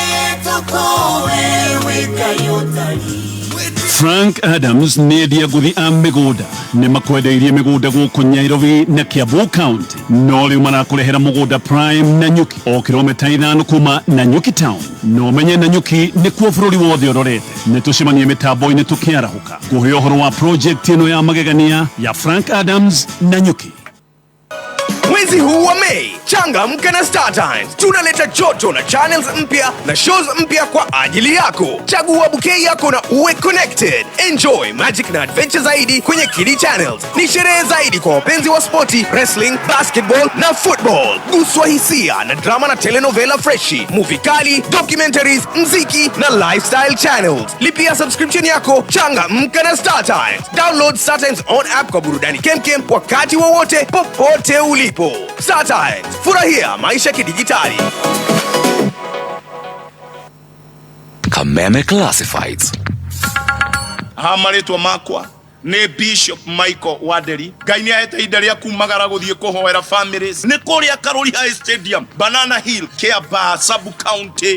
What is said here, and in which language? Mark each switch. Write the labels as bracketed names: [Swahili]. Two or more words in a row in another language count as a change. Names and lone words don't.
[Kikuyu] Frank Adams nĩendia ngũthi a mĩgũnda nĩ makwendeirie mĩgũnda gũkũ Nairobi na Kiambu County no rĩu marakũrehera mũgũnda Prime Nanyuki o kilomita 5 kuma Nanyuki Town no menye Nanyuki nĩkuo bũrũri wothe ũrorete nĩ tũcemanie mĩtambo-inĩ tũkĩarahũka kũhe ũhoro wa project ĩno ya magegania ya Frank Adams Nanyuki. [Swahili] Mwezi huu wa Mei, changamka na Star Times. Tunaleta joto na channels mpya na shows mpya kwa ajili yako. Chagua bouquet yako na uwe connected. [English] Enjoy magic [Swahili] na adventure zaidi kwenye Kiddy Channels. Ni sherehe zaidi kwa wapenzi wa sporti, [English] wrestling, basketball [Swahili] na football. Guswa hisia na drama na telenovela freshi, movie kali, documentaries, mziki na [English] lifestyle channels. [Swahili] Lipia subscription yako, changamka na Star Times. [English] Download Star Times on app [Swahili] kwa burudani kemkem wakati wowote popote ulipo. Star Times, furahia maisha kidijitali. Kameme Classifieds. [Kikuyu] Hamaretwa makwa ni Bishop Michael Waderi. Ngai ni ahete ihinda ria kumagara guthie kuhoera families. Ni kuria Karori High Stadium, Banana Hill, Kiambu Sub County.